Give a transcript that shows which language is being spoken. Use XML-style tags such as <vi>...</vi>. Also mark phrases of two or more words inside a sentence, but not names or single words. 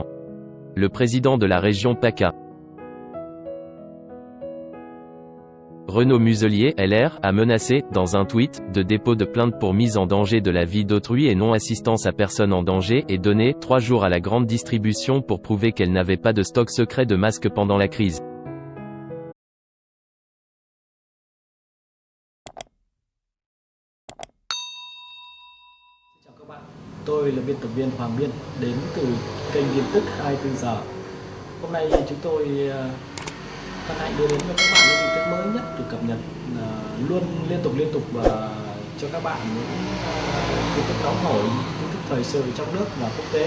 <fr>Le président de la région PACA, Renaud Muselier, LR, a menacé, dans un tweet, de dépôt de plainte pour mise en danger de la vie d'autrui et non-assistance à personne en danger et donné 3 jours à la grande distribution pour prouver qu'elle n'avait pas de stock secret de masques pendant la crise.</fr> <vi>Chào các bạn, tôi là biên tập viên Hoàng Biên, đến từ kênh tin tức 24 giờ. Hôm nay chúng tôi hân hạnh đưa đến cho các bạn những tin tức mới nhất được cập nhật luôn liên tục và cho các bạn những tin tức nóng hổi, tin tức thời sự trong nước và quốc tế.</vi>